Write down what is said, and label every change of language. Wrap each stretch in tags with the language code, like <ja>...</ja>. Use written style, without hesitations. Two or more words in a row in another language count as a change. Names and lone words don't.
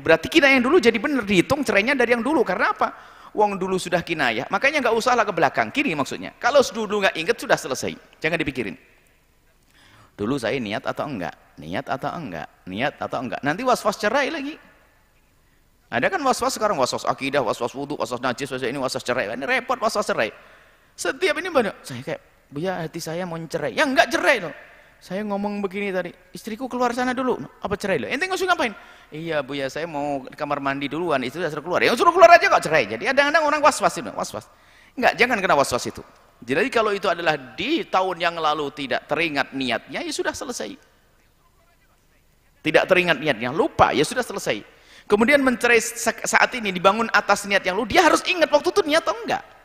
<id>Berarti kinayah dulu jadi benar, dihitung cerainya dari yang dulu. Karena apa? Wong dulu sudah kinayah, makanya nggak usahlah ke belakang kiri maksudnya. Kalau dulu nggak ingat sudah selesai, jangan dipikirin. Dulu saya niat atau enggak, niat atau enggak, niat atau enggak. Nanti was-was cerai lagi. Ada kan was-was sekarang, was-was akidah, was-was wudu, was-was najis, was-was ini, was-was cerai. Ini repot was-was cerai. Setiap ini banyak, saya kayak, Buya hati saya mau cerai. Ya enggak cerai loh. Saya ngomong begini tadi, istriku keluar sana dulu. Apa cerai loh? Ente ngusung ngapain? Iya Buya, saya mau ke kamar mandi duluan, istri sudah suruh keluar. Ya suruh keluar aja kok cerai. Jadi kadang-kadang orang was-was itu, was-was. Enggak, jangan kena was-was itu. Jadi kalau itu adalah di tahun yang lalu tidak teringat niatnya, ya sudah selesai. Tidak teringat niatnya, lupa, ya sudah selesai. Kemudian mencerai saat ini dibangun atas niat yang lalu, dia harus ingat waktu itu niat atau enggak.</id>